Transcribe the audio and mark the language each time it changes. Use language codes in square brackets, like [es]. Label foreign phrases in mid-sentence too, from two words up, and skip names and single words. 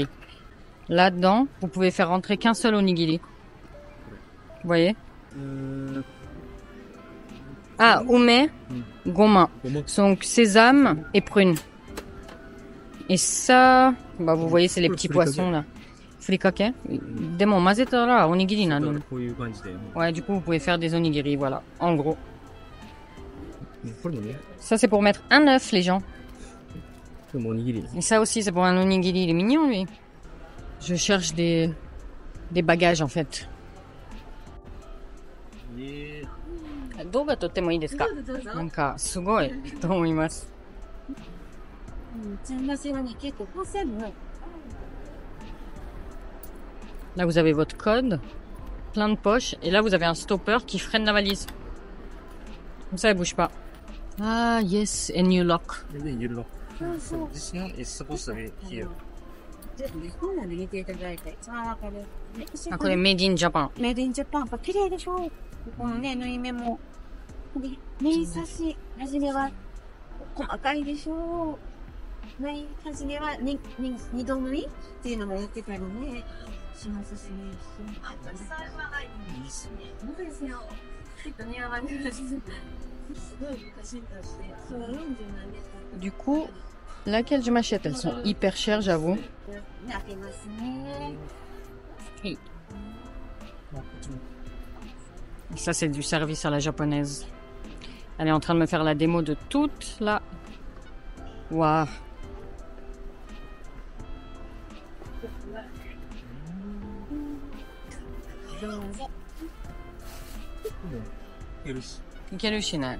[fr] Là-dedans, vous pouvez faire rentrer qu'un seul onigiri. Vous voyez? Ah, [ja] 梅、ごま. [fr] Donc sésame et prune. Et ça, bah vous voyez, c'est les petits poissons là. Furikake. [ja] でも混ぜたらおにぎりなの. こういう感じで。 [fr] Ouais, du coup, vous pouvez faire des onigiri, voilà. En gros. [ja] これもね、 [fr] Ça, c'est pour mettre un œuf, les gens. [ja] これもおにぎり。 [fr] Et ça aussi, c'est pour un onigiri. Il est mignon, lui. Je cherche des bagages, en fait. [ja] 動画撮ってもいいですか？なんか、すごいと思います。 [fr] Là, vous avez votre code, plein de poches, et là, vous avez un stopper qui freine la valise. Comme ça, elle bouge pas. [en] Ah, yes, and you lock. You lock. So this one is supposed to be here. [ja] あ、これ [en] made in Japan. made in Japan. [ja] やっぱ綺麗でしょ。ここのね、縫い目も。縫い差し始めは細かいでしょう。縫い始めは二度縫いっていうのもやってたりね、しますしね。いいっすね。そうですよ。きっと似合われるし。すごい昔として。そう、40なんです。 [fr] Du coup, laquelle je m'achète? Elles sont hyper chères, j'avoue. Oui. Ça, c'est du service à la japonaise. Elle est en train de me faire la démo de toute la... Waouh. Kerushina.